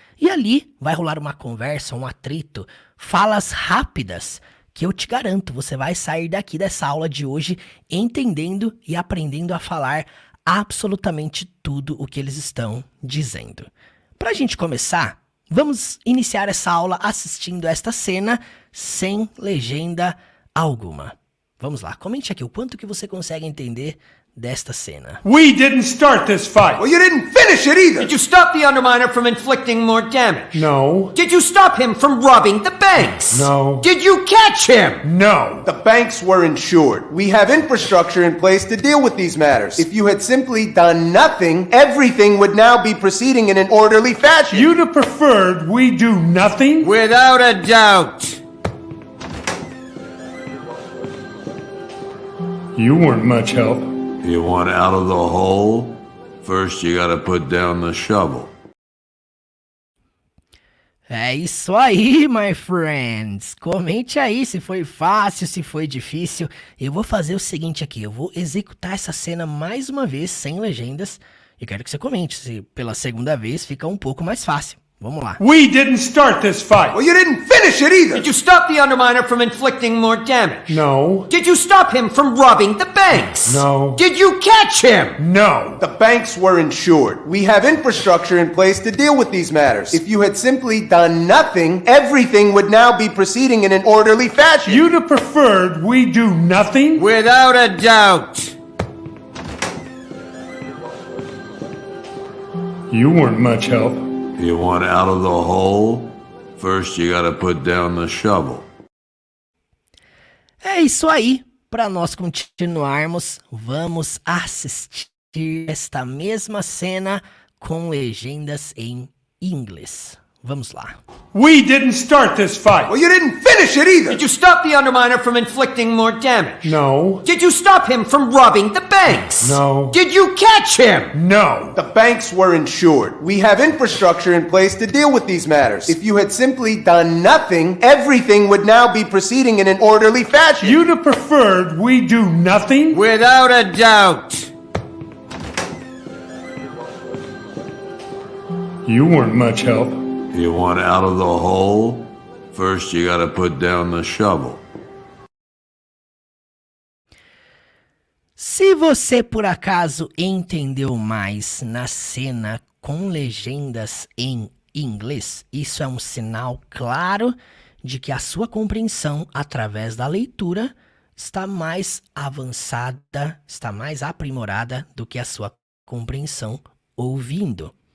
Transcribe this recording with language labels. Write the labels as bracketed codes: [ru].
[pt] E ali vai rolar uma conversa, um atrito, falas rápidas, que eu te garanto, você vai sair daqui dessa aula de hoje entendendo e aprendendo a falar absolutamente tudo o que eles estão dizendo. Para a gente começar, vamos iniciar essa aula assistindo esta cena sem legenda alguma. Vamos lá, comente aqui o quanto que você consegue entender desta cena. [en] We didn't start this fight. Well, you didn't finish it either. Did you stop the Underminer from inflicting more damage? No. Did you stop him from robbing the banks? No. Did you catch him? No. The banks were insured. We have infrastructure in place to deal with these matters. If you had simply done nothing, everything would now be proceeding in an orderly fashion. You'd have preferred we do nothing? Without a doubt. You weren't much help. You want out of the hole? First you gotta put down the shovel. [pt] É isso aí, [en] my friends. [pt] Comente aí se foi fácil, se foi difícil. Eu vou fazer o seguinte aqui, eu vou executar essa cena mais uma vez, sem legendas. E quero que você comente se pela segunda vez fica um pouco mais fácil. Vamos lá. [en] We didn't start this fight. Well, you didn't finish it either. Did you stop the Underminer from inflicting more damage? No. Did you stop him from robbing the banks? No. Did you catch him? No. The banks were insured. We have infrastructure in place to deal with these matters. If you had simply done nothing, everything would now be proceeding in an orderly fashion. You'd have preferred we do nothing? Without a doubt. You weren't much help. You want out of the hole? First you gotta put down the shovel. [pt] É isso aí. Para nós continuarmos, vamos assistir esta mesma cena com legendas em inglês. Vamos lá. [en] We didn't start this fight. Well, you didn't finish it either! Did you stop the Underminer from inflicting more damage? No. Did you stop him from robbing the banks? No. Did you catch him? No. The banks were insured. We have infrastructure in place to deal with these matters. If you had simply done nothing, everything would now be proceeding in an orderly fashion. You'd have preferred we do nothing? Without a doubt. You weren't much help. You want out of the hole? First, you gotta put down the shovel. [pt] Se você por acaso entendeu mais na cena com legendas em inglês, isso é um sinal claro de que a sua compreensão através da leitura está mais avançada, está mais aprimorada do que a sua compreensão ouvindo.